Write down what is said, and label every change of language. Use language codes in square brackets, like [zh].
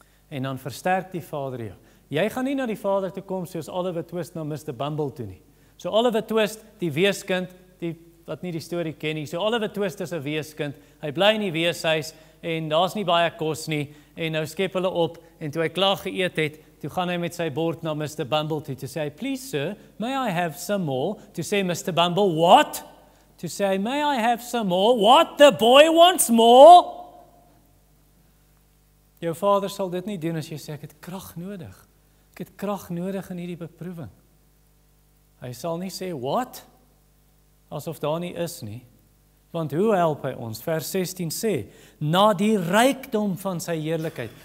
[af] En dan versterk die Vader jou. Jy gaan nie na die Vader toe kom soos Oliver Twist na Mr. Bumble toe nie. So Oliver Twist, die weeskind, wat nie die storie ken nie, so Oliver Twist is 'n weeskind, hy bly in die weeshuis, en daar's nie baie kos nie, en nou skep hulle op, en toe hy klaar geëet het, toe gaan hy met sy bord na Mr. [en] Bumble [af] toe sê, [en] please sir, may I have some more? To say, Mr. Bumble, what? To say, may I have some more? What? The boy wants more? [af] Jou Vader sal dit nie doen as jy sê, ek het krag nodig. Ek het krag nodig in hierdie beproewing. Hy sal nie sê, what? Asof daar nie is nie. Want hoe help hy ons? Vers 16 sê, na die rykdom van sy heerlikheid.